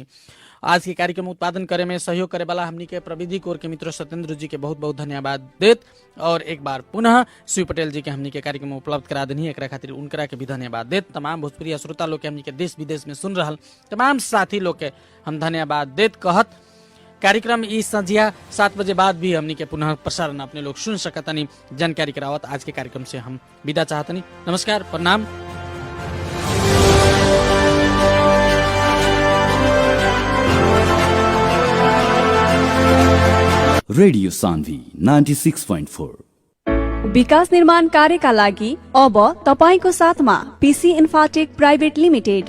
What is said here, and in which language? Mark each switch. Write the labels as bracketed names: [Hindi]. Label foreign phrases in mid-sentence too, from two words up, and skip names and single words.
[Bhojpuri] आज के कार्यक्रम उत्पादन करे में सहयोग करे वाला हमनी के प्रविधि कोर के मित्र सत्येंद्र जी के बहुत बहुत धन्यवाद देत और एक बार पुनः शिव पटेल जी के हमनी के कार्यक्रम उपलब्ध करा देनी एकरा खातिर उनकरा के भी धन्यवाद देत। तमाम भोजपुरी श्रोता लोग के हमनी के देश विदेश में सुन रहल तमाम साथी लोग के हम धन्यवाद देत कहत कार्यक्रम इस संझिया 7 बजे बाद भी हमनी के पुनः प्रसारण अपने लोग सुन सकतनी जानकारी करावत आज के कार्यक्रम से हम विदा चाहतनी। नमस्कार प्रणाम। रेडियो सान्वी 96.4 [Nepali] विकास निर्माण कार्यका लागि अब तपाईको साथमा पीसी इन्फाटेक प्राइभेट लिमिटेड।